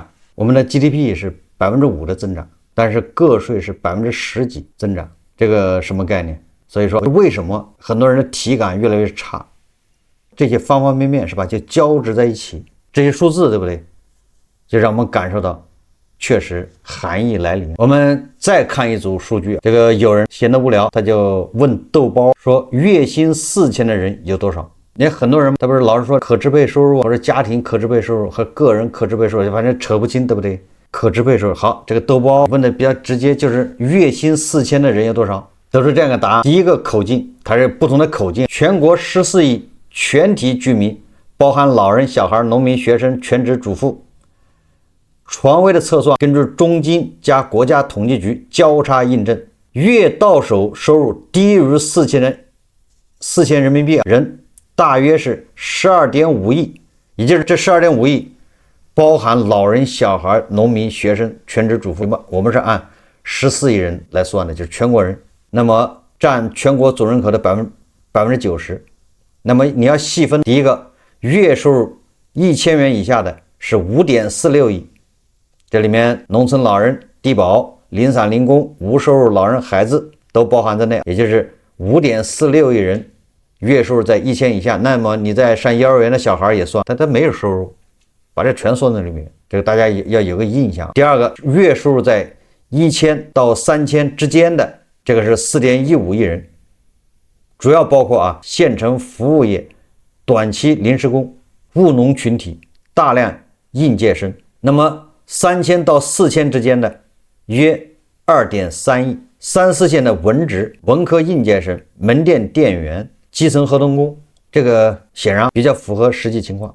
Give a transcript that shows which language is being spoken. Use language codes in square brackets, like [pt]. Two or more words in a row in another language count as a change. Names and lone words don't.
[zh] 我們的 GDP 是 5% 的增長，但是個稅是10%幾增長，這個什麼概念？所以說，為什麼很多人的體感越來越差？這些方方面面是吧，就交織在一起，這些數字對不對？就讓我們感受到確實寒意來臨。我們再看一組數據，這個有人閒得無聊，他就問豆包說，月薪4000的人有多少？你很多人他不是老是說可支配收入或者家庭可支配收入和個人可支配收入，反正扯不清，对不对？可支配收入好，這個豆包問的比較直接，就是月薪4000的人有多少？都是這樣的答案。第一個口徑，它是不同的口徑。全國14億全體居民，包含老人、小孩、農民、學生、全職主婦。床位的測算根據中金加國家統計局交叉印證，月到手收入低於4000人民幣人大約是 12.5 億，也就是這 12.5 億包含老人、小孩、農民、學生、全職主婦。我們是按14億人來算的，就是全國人，那麼佔全國總人口的 90%。那麼你要細分，第一個月收入1000 元以下的是 5.46 億，這裡面農村老人、低保、零散零工、無收入老人、孩子都包含在內，也就是 5.46 億人月收入在1000以下，那么你在上幼儿园的小孩也算，他没有收入，把这全算在里面，这个大家要有个印象。第二个，月收入在1000到3000之间的，这個是4.15億人，主要包括县城服務業、短期臨時工、務農群體、大量應屆生。那麼3000到4000之間的約2.3億，3、4線的文職、文科應屆生、門店店員、基層合同工，這個顯然比較符合實際情況。